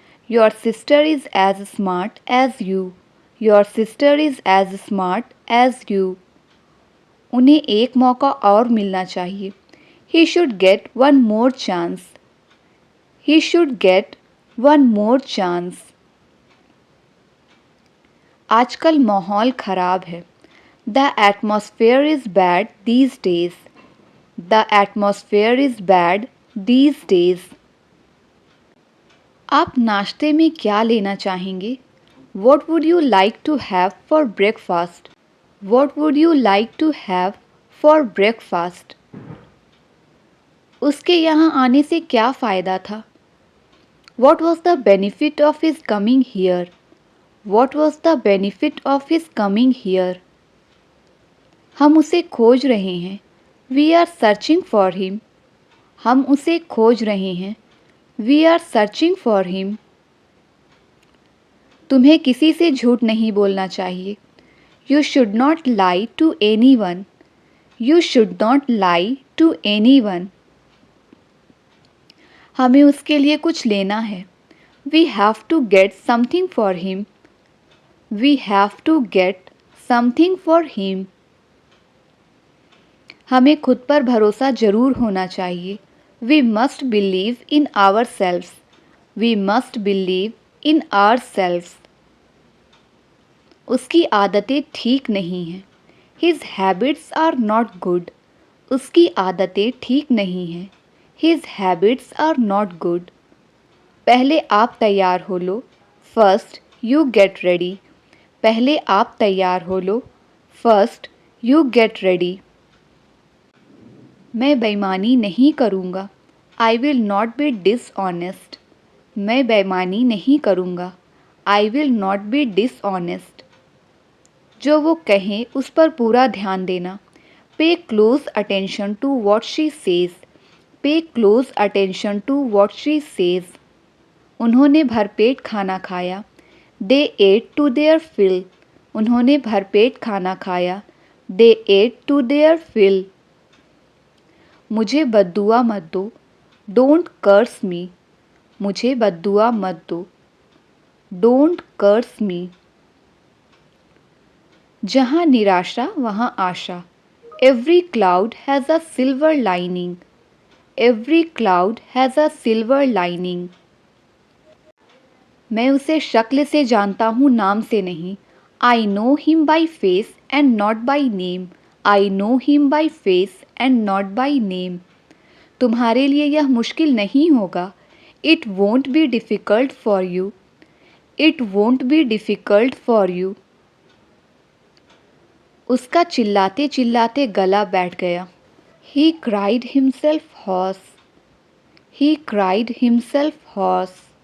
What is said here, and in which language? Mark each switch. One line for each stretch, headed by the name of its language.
English: Your sister is as smart as you. Your sister is as smart as you.
Hindi: उन्हें एक मौका और मिलना चाहिए।
English: He should get one more chance. He should get one more chance.
Hindi: आजकल माहौल खराब है।
English: The atmosphere is bad these days. The atmosphere is bad these days.
Hindi: आप नाश्ते में क्या लेना चाहेंगे?
English: What would you like to have for breakfast? What would you like to have for breakfast?
Hindi: उसके यहाँ आने से क्या फ़ायदा था?
English: What was the benefit of his coming here? What was the benefit of his coming here?
Hindi: हम उसे खोज रहे हैं.
English: We are searching for him.
Hindi: हम उसे खोज रहे हैं.
English: We are searching for him.
Hindi: तुम्हें किसी से झूठ नहीं बोलना चाहिए.
English: You should not lie to anyone. You should not lie to anyone.
Hindi: हमें उसके लिए कुछ लेना है.
English: We have to get something for him. We have to get something for him.
Hindi: हमें खुद पर भरोसा जरूर होना चाहिए.
English: We must believe in ourselves. We must believe in ourselves.
Hindi: उसकी आदतें ठीक नहीं हैं.
English: His habits are not good.
Hindi: उसकी आदतें ठीक नहीं हैं.
English: His habits are not good.
Hindi: पहले आप तैयार हो लो.
English: First you get ready.
Hindi: पहले आप तैयार हो लो.
English: First you get ready.
Hindi: मैं बेईमानी नहीं करूँगा.
English: I will not be dishonest.
Hindi: मैं बेईमानी नहीं करूँगा.
English: I will not be dishonest.
Hindi: जो वो कहें उस पर पूरा ध्यान देना.
English: Pay close attention to what she says. Pay close attention to what she says.
Hindi: उन्होंने भरपेट खाना खाया.
English: They ate to their fill.
Hindi: उन्होंने भरपेट खाना खाया.
English: They ate to their fill.
Hindi: मुझे बद्दुआ मत दो.
English: Don't curse me.
Hindi: मुझे बद्दुआ मत दो.
English: Don't curse me.
Hindi: जहाँ निराशा वहाँ आशा.
English: Every cloud has a silver lining. Every cloud has a silver lining.
Hindi: मैं उसे शक्ल से जानता हूँ, नाम से नहीं.
English: I know him by face and not by name. I know him by face and not by name.
Hindi: तुम्हारे लिए यह मुश्किल नहीं होगा.
English: It won't be difficult for you. It won't be difficult for you.
Hindi: उसका चिल्लाते चिल्लाते गला बैठ गया.
English: He cried himself hoarse. He cried himself hoarse.